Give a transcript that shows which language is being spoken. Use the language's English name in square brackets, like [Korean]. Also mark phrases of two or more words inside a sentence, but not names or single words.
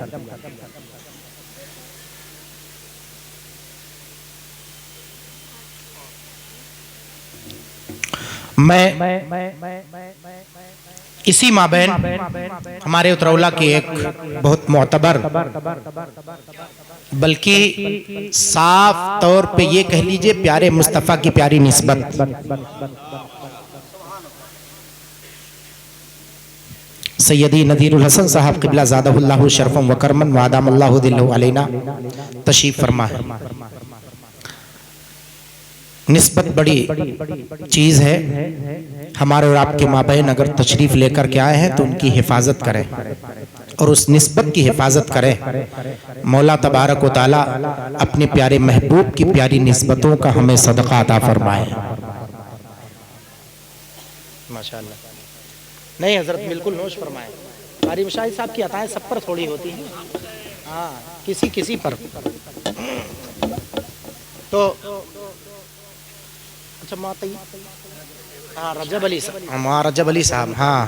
[Hindi] मैं इसी माबैन हमारे उतरौला की एक बहुत मोतबर बल्कि साफ तौर पे ये कह लीजिए प्यारे मुस्तफ़ा की प्यारी निस्बत सैयदी नदीरुल हसन साहब क़िबला [Arabic] زاده الله شرفاً وكرماً وأدام الله ظله علينا [Hindi] तशरीफ़ फरमा है। निस्बत बड़ी चीज़ है। हमारे और आपके माबैन अगर तशरीफ़ लेकर के आए हैं तो उनकी हिफाजत करें और उस निस्बत की हिफाजत करें। मौला [Arabic] تبارك وتعالى [Hindi] अपने प्यारे महबूब की प्यारी निस्बतों का हमें सदका अता फरमाए। माशाअल्लाह। नहीं हज़रत, बिल्कुल नोश फरमाए। कारी मुशाहिद साहब की अताएं सब पर थोड़ी होती हैं, हाँ, किसी किसी पर। तो अच्छा, हाँ, रजब अली साहब, हाँ, रजब अली साहब, हाँ।